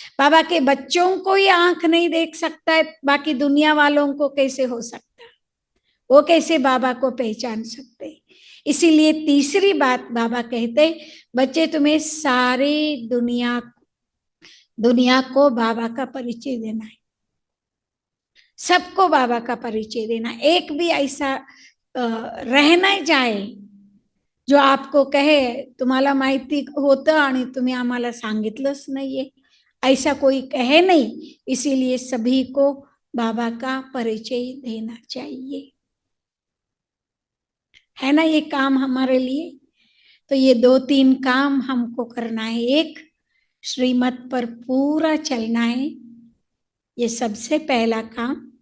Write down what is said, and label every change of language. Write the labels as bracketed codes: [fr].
[hi] बाबा के बच्चों को ही आंख नहीं देख सकता है, बाकी दुनिया वालों को कैसे हो सकता? वो कैसे बाबा को पहचान सकते? इसीलिए तीसरी बात बाबा कहते, बच्चे तुम्हें सारी दुनिया को बाबा का परिचय देना है। सबको बाबा का परिचय देना। एक भी ऐसा रह ना जाए जो आपको कहे [mr] तुम्हाला माहिती होतं आणि तुम्ही आम्हाला सांगितलंच नाहीये, [hi] ऐसा कोई कहे नहीं। इसीलिए सभी को बाबा का परिचय देना चाहिए, है ना? ये काम हमारे लिए। तो ये 2-3 काम हमको करना है। एक, श्रीमत पर पूरा चलना है, ये सबसे पहला काम।